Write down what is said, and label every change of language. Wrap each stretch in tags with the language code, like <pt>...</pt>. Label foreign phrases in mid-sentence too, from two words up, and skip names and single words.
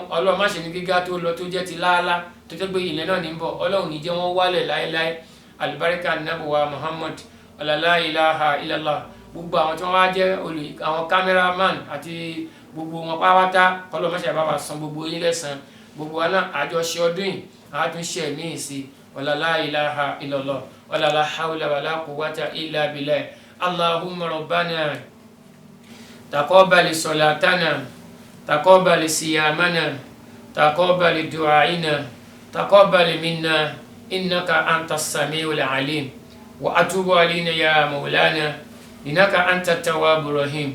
<yo>Ọlọ́run má ṣe ní gíga tó lọ tó jẹ́ ti láálá tó jẹ́ pé ilẹ̀ náà ní bọ̀ Ọlọ́run ní jẹ́ wọ́n wálẹ̀ láéláé alibarika Ànábì wa Muhammad</yo> <ar>لا إله إلا الله</ar> <yo>gbogbo àwọn tí wọ́n wá jẹ́ àwọn cameraman àti gbogbo wọn pátá kọlọ má ṣe bá wa san gbogbo yín lẹ́san gbogbo wa náà àjọṣe ọdún yìí àtúnṣe míì sí</yo> <ar>ولا لا إله إلا الله ولا لا حول ولا قوة إلا بالله. اللهم ربنا تقبل صلاتنا تقبل صيامنا تقبل دعاءنا تقبل منا إنك أنت السميع العليم وتب علينا يا مولانا إنك أنت التواب الرحيم.</ar>